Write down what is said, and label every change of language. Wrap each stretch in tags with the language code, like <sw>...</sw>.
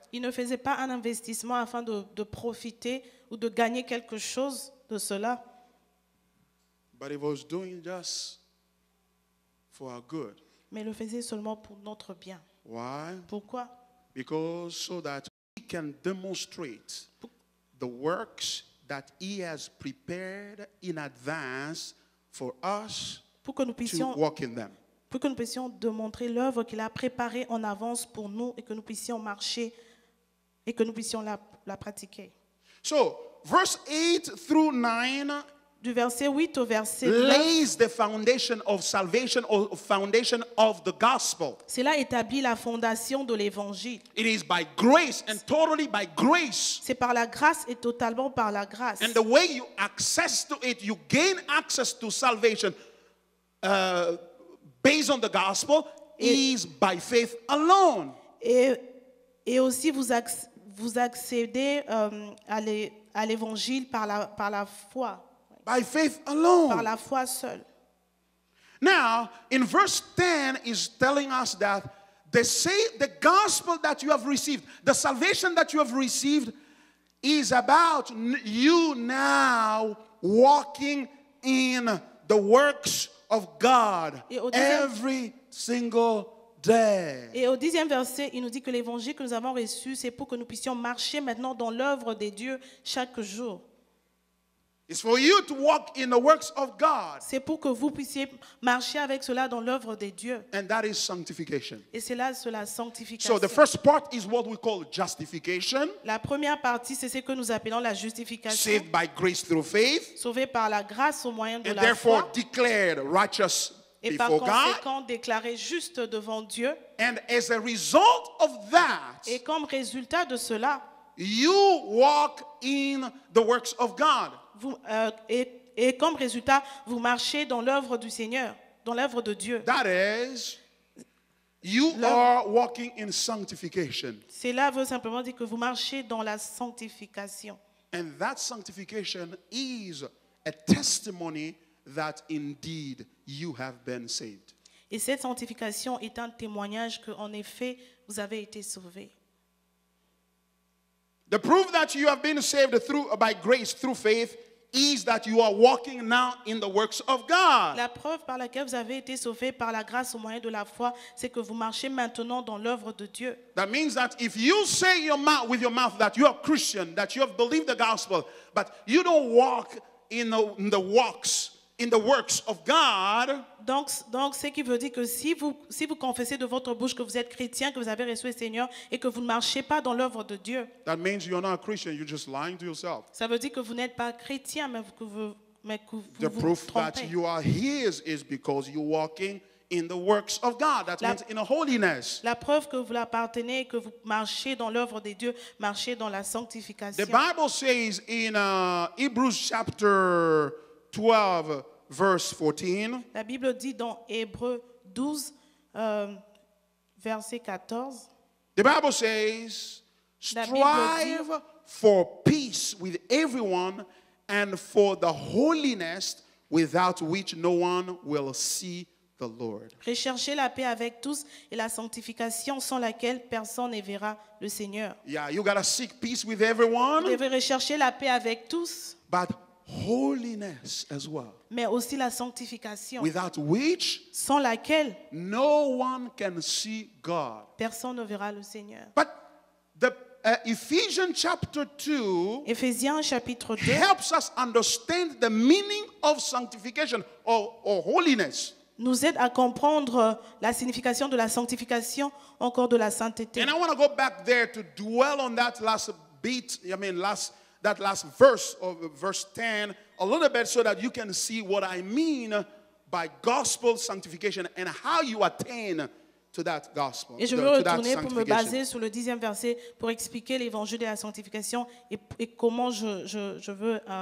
<fr>Il ne faisait pas un investissement afin de profiter ou de gagner quelque chose de cela,</fr> <en>But he was doing just for our good.</en> <fr>mais il le faisait seulement pour notre bien.</fr> <en>Why?</en> <fr>Pourquoi?</fr> <en>Because so that we can demonstrate the works that he has prepared in advance for us</en> <fr>Pour que nous</fr> <en>to</en> <fr>puissions,</fr> <en>walk in them.</en> <fr>pour que nous puissions démontrer l'œuvre qu'il a préparée en avance pour nous et que nous puissions marcher et que nous puissions la pratiquer.</fr> <en>So, verse 8 through 9</en> <fr>Du verset 8 au verset 9,</fr> <en>lays the foundation of salvation or foundation of the gospel.</en> <fr>cela établit la fondation de l'évangile.</fr> <en>It is by grace and totally by grace.</en> <fr>C'est par la grâce et totalement par la grâce.</fr> <en>And the way you access to it, you gain access to salvation based on the gospel is by faith alone.</en> <fr>Et aussi vous accédez à l'évangile par la foi,</fr> <en>By faith</en> <fr>par</fr> <en>alone.</en> <fr>la foi seule.</fr> <en>Now, in verse 10 is telling us that the gospel that you have received, the salvation that you have received is about you now walking in the works of God</en> <fr>Et au deuxième-</fr> <en>every single day.</en> <fr>Et au 10e verset, il nous dit que l'évangile que nous avons reçu, c'est pour que nous puissions marcher maintenant dans l'œuvre de Dieu chaque jour.</fr> <en>It's for you to walk in the works of God,</en> <fr>C'est pour que vous puissiez marcher avec cela dans l'œuvre de Dieu.</fr> <en>and that is sanctification.</en> <fr>Et c'est là la sanctification.</fr> <en>So the first part is what we call justification,</en> <fr>La première partie, c'est ce que nous appelons la justification.</fr> <en>saved by grace through faith,</en> <fr>Sauvé par la grâce au moyen de</fr> <en>and</en> <fr>la</fr> <en>therefore</en> <fr>foi.</fr> <en>declared righteous</en> <fr>Et par</fr> <en>before God.</en> <fr>conséquent, déclaré juste devant Dieu.</fr> <en>And as a result of that,</en> <fr>Et comme résultat de cela,</fr> <en>you walk in the works of God.</en> <fr>et comme résultat, vous marchez dans l'œuvre du Seigneur, dans l'œuvre de Dieu.</fr> <en>That is, you are walking in sanctification.</en> <fr>Cela veut simplement dire que vous marchez dans la sanctification.</fr> <en>And that sanctification is a testimony that indeed you have been saved.</en> <fr>Et cette sanctification est un témoignage qu'en effet, vous avez été sauvés.</fr> <en>The proof that you have been saved by grace through faith is that you are walking now in the works of God.</en> <fr>La preuve par laquelle vous avez été sauvés par la grâce au moyen de la foi, c'est que vous marchez maintenant dans l'œuvre de Dieu.</fr> <en>That means that if you say with your mouth that you are Christian, that you have believed the gospel, but you don't walk in the works of God,</en> <fr>Donc, ce qui veut dire que si vous confessez de votre bouche que vous êtes chrétien, que vous avez reçu le Seigneur et que vous ne marchez pas dans l'œuvre de Dieu,</fr> <en>that means you're not a Christian. You're just lying to yourself.</en> <fr>ça veut dire que vous n'êtes pas chrétien, mais que vous</fr> <en>The</en> <fr>vous</fr> <en>proof that</en> <fr>trompez.</fr> <en>you are His is because you're walking in the works of God. That means in a holiness.</en> <fr>La preuve que vous l'appartenez et que vous marchez dans l'œuvre de Dieu, marchez dans la sanctification.</fr> <en>The Bible says in Hebrews chapter 12, verse 14,</en> <fr>La Bible dit dans Hébreux 12, verset 14,</fr> <en>the Bible says,</en> <fr>La Bible dit-</fr> <en>strive for peace with everyone and for the holiness without which no one will see the Lord.</en> <fr>recherchez la paix avec tous et la sanctification sans laquelle personne ne verra le Seigneur.</fr> <en>Yeah, you got to seek peace with</en> <fr>Vous</fr> <en>everyone,</en> <fr>devez rechercher la paix avec tous,</fr> <en>but holiness as well,</en> <fr>mais aussi la sanctification,</fr> <en>without which</en> <fr>sans laquelle</fr> <en>no one can see God.</en> <fr>personne ne verra le Seigneur.</fr> <en>But the Ephesians chapter 2</en> <fr>Éphésiens chapitre 2</fr> <en>helps us understand the meaning of sanctification or holiness.</en> <fr>nous aide à comprendre la signification de la sanctification, encore de la sainteté.</fr> <en>And I want to go back there to dwell on that last bit, that last verse of verse 10 a little bit so that you can see what I mean by gospel sanctification and how you attain to that gospel.</en> <fr>Et je veux retourner pour me baser sur le 10e verset pour expliquer l'évangile de la sanctification et comment je veux...</fr>